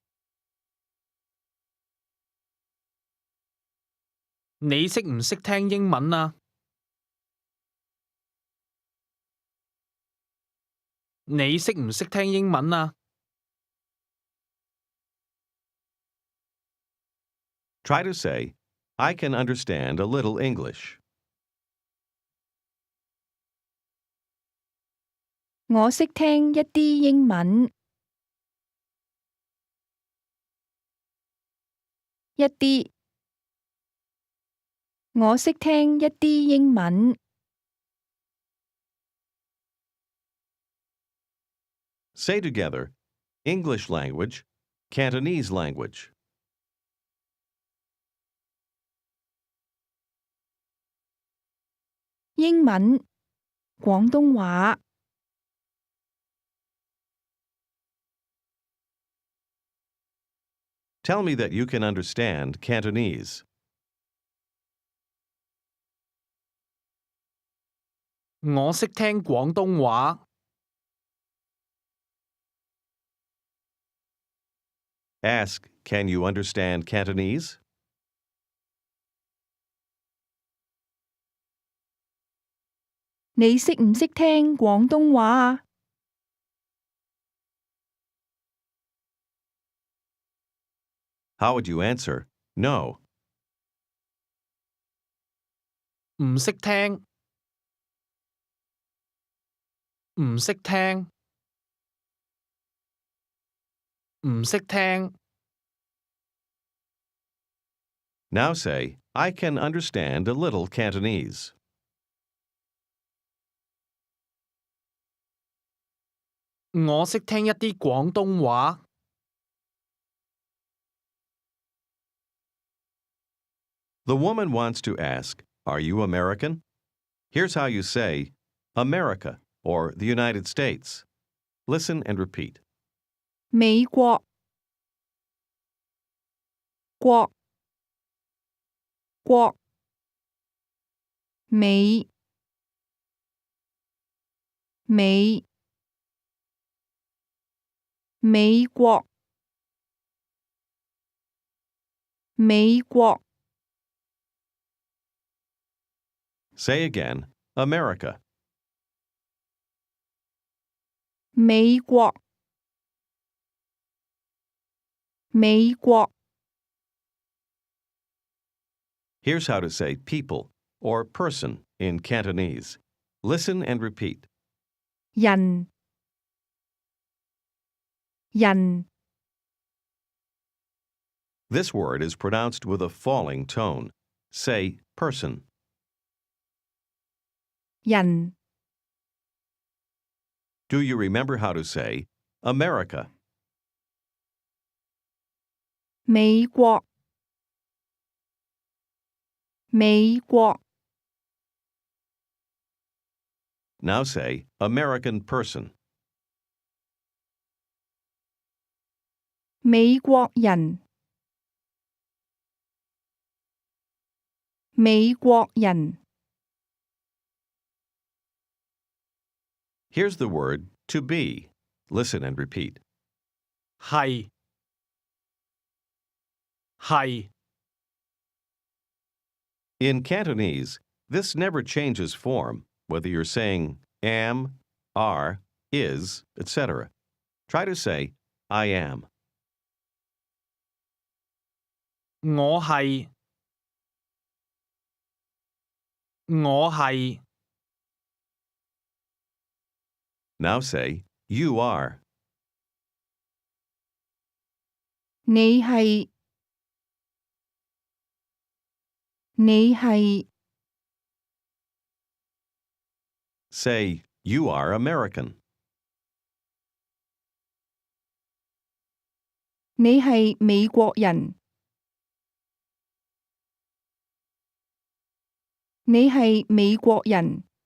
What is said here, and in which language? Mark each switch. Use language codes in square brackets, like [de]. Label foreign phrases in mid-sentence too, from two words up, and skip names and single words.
[yue] 你識唔識聽英文啊？你識唔識聽英文啊？ [en] Try to say, I can understand a little English. [yue] 我識聽一啲英文，一啲。我識聽一啲英文， [en] Say together, English language, Cantonese language. [yue] 英文，廣東話。 [en] Tell me that you can understand Cantonese. [yue] 我識聽廣東話 [en] Ask, can you understand Cantonese? [yue] 你識唔識聽廣東話啊？ [en] How would you answer? No. [yue] 唔識聽唔識聽唔識聽 [en] Now say, I can understand a little Cantonese. [yue] 我識聽一啲廣東話 [en] The woman wants to ask, are you American? Here's how you say, America, or the United States. Listen and repeat. [yue] 美國，國，國，美，美。美國美國 [en] Say again, America. [yue] 美國美國 [en] Here's how to say people or person in Cantonese. Listen and repeat. [yue] 人人 [en] This word is pronounced with a falling tone. Say person. [yue] 人 [en] Do you remember how to say America? [yue] 美國美國 [en] Now say American person. [yue] 美國人美國人 [en] Here's the word to be. Listen and repeat. [yue] 係係 [en] In Cantonese, this never changes form, whether you're saying am, are, is, etc. Try to say I am. [yue] 我係我係 [en] Now say you are. [yue] 你係你係 [en] Say you are American. [yue] 你係美國人你係美國人